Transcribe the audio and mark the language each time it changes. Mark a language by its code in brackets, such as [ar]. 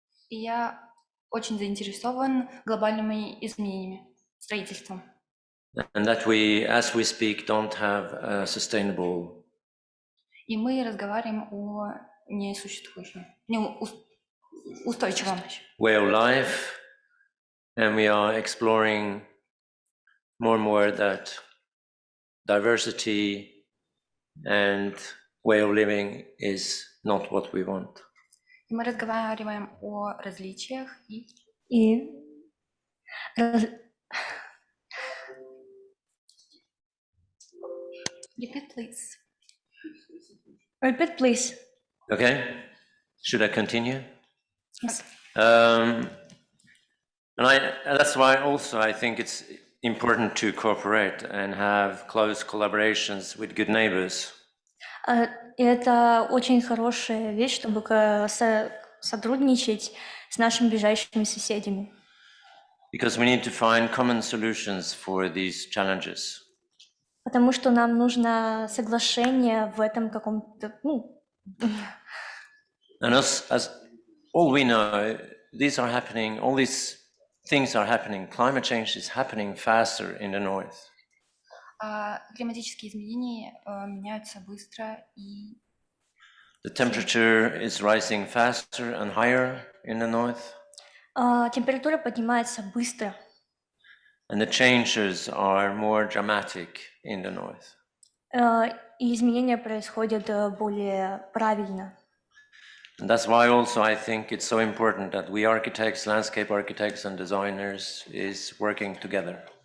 [ru] И я очень заинтересован глобальными изменениями, строительством. [en] And that we, as we speak, don't have a sustainable. [ru] И мы разговариваем о несуществующем, устойчивом. [en] Way of life, And we are exploring more and more that diversity and way of living is not what we want. [ru] И мы разговариваем о различиях И раз- [en] Repeat, please. Repeat, please. Okay, should I continue? Yes. And that's why also I think it's important to cooperate and have close collaborations with good neighbors. [ru] И это очень хорошая вещь, чтобы сотрудничать с нашими ближайшими соседями. [en] Because we need to find common solutions for these challenges. [ru] Потому что нам нужно соглашение в этом каком-то, [en] And as all we know, these are happening, all these things are happening. Climate change is happening faster in the north. [ru] Климатические изменения меняются быстро, и [en] The temperature is rising faster and higher in the north. [ru] температура поднимается быстро, [en] And the changes are more dramatic in the north. [ru] и изменения происходят более правильно. [en] And that's why also I think it's so important that we architects, landscape architects and designers is working together.